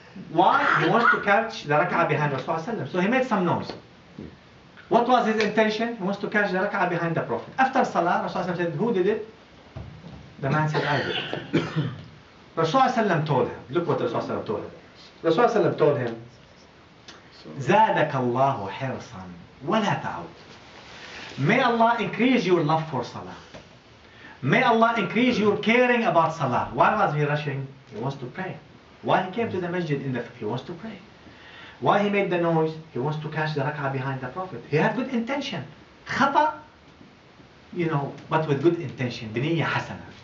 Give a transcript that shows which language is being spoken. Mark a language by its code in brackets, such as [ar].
[en] Why? He wants to catch the rak'ah behind Rasulullah. So he made some noise. What was his intention? He wants to catch the rak'ah behind the Prophet. After Salah, Rasulullah said, who did it? The man said, I did it. Rasulullah told him, look what Rasulullah told him. Rasulullah told him, [ar] زادك الله حرصا ولا تعود. [en] May Allah increase your love for Salah. May Allah increase your caring about Salah. Why was he rushing? He wants to pray. Why he came to the masjid he wants to pray. Why he made the noise? He wants to catch the rak'ah behind the Prophet. He had good intention. Khata, but with good intention. Biniyya hasana.